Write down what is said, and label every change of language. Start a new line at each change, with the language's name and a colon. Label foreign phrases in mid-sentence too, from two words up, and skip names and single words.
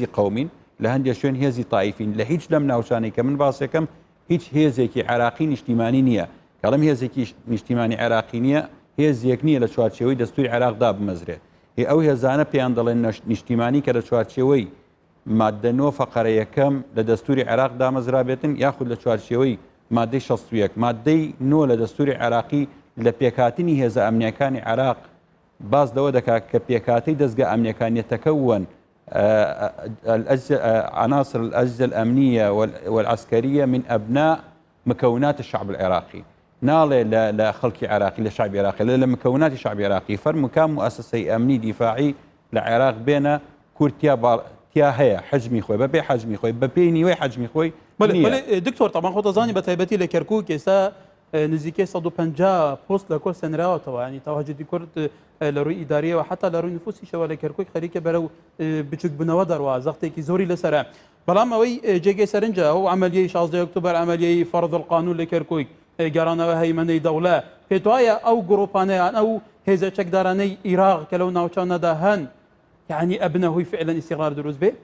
Central Kurdish: قەومین لە هەندێک شوێن هێزی تایفین لە هیچ لەم ناوچانەی کە من باسەکەم هیچ هێزێکی عێراقی نیشتیمانی نییە کەڵم هێزێکی نیشتیمانی عێراقی نییە هێزیەک نییە لە چوارچێوەی دەستوری عێراقدا بمەزرێت ئەو هێزانە پێیان دەڵێن نیشتیمانی کە لە چوارچێوەی مادە 9 فەقەرە یەکەم لە دەستوری عێراق دامەزرابێتن یاخود لە چوارچێوەی مادەی 61 مادەی 9 لە دەستوری عێراقی لە پێکهاتنی هێزە ئەمنیەکانی عێراق باز لەوە دەکات کە پێکهاتەی دەستگا ئەمنیەکان يتكون
Arabic: عناصر الأجهزة الأمنية والعسكرية من أبناء مكونات الشعب العراقي
Central Kurdish: ناڵێ لە خەڵکی عراقی لە شعبی عراقی لە مکوناتی شعبی عراقی فەرموکان مؤسسەی ئەمنی دیفاعی لە عێراق بێنە کورتیا هەیە حجمی خۆی بەپێ حجمی خۆی بەپێی نیوەی حجمی خۆی دکتۆر تەمان خۆ دەزانی بە تایبەتی لە کەرکووک ئێستا نزیکەی 150 پۆست لە کۆر سەنراوەتەوە ینی تاواجدی کورد لە ڕووی ئیداریەوە حتا لە ڕووی نفوسیشەوە لە کەرکوک خەریکە بەرەو بچوک بنەوە دەڕوا زەختێکی زۆری لەسەرە بەڵام ئەوەی جێگەی سەرنجە ئەو عملیەی 16 ئۆکتۆبەر عملیەی
Arabic: فەرض القانون
Central Kurdish: لە کەرکوک گەڕانەوە هەیمەنەی دەوڵە پێت وایە ئەو گڕۆپانەیان ئەو هێزە چەکدارانەی عێراق کە لەو ناوچانەدا هەن یعنی ئەبنە هۆی فعلا ئیستیغرار دروست بێ